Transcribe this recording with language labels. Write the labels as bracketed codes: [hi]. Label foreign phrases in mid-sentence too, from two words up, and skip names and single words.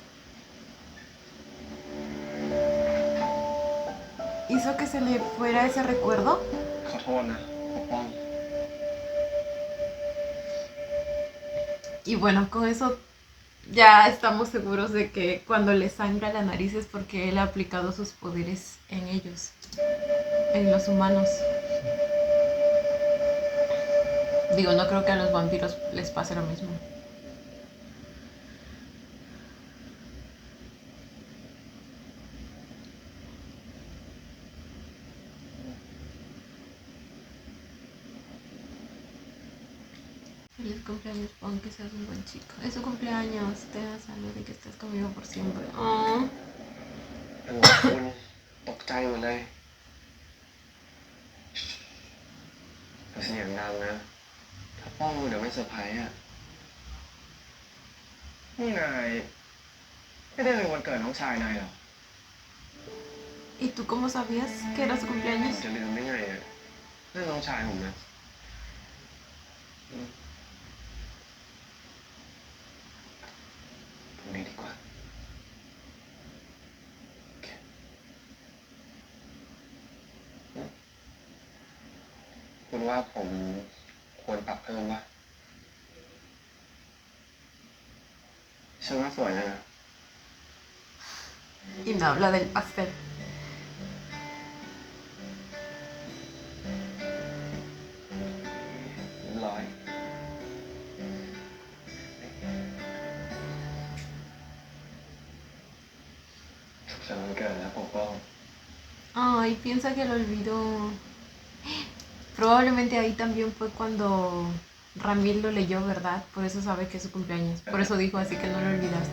[es] ¿Hizo que se le fuera ese recuerdo? [th] ขอโทษนะปกป้อง [es] Y bueno, con eso ya estamos seguros de que cuando le sangra la nariz es porque él ha aplicado sus poderes en ellos, en los humanos. Digo, no creo que a los vampiros les pase lo mismo. Feliz cumpleaños, Pon, que seas un buen chico. Es su cumpleaños, te da salud y que estés conmigo por siempre. Oh. [th] โอ้คุณตกใจหมดเลยเสียงดังนะ ถ้าป้องเดี๋ยวไม่เซอร์ไพรส์อ่ะ นี่นายไม่ได้เป็นวันเกิดน้องชายนายหรอ [es] ¿Y tú cómo sabías que era su [th] ผม [es] cumpleaños? [th] จะลืมได้ไงอ่ะนั่นน้องชายผมนะพรุ่งนี้ดีกว่าโอเคคุณว่าผมควรปรับเพิ่มปะฉันว่าสวยนะ [es] Y no habla del pastel. [th] เรียบร้อยสุขสันต์วันเกิดนะปกป้อง [es] Ay, piensa que lo olvidó. Probablemente ahí también fue cuando Ramil lo leyó, ¿verdad? Por eso sabe que es su cumpleaños. Por eso dijo así que no lo olvidaste.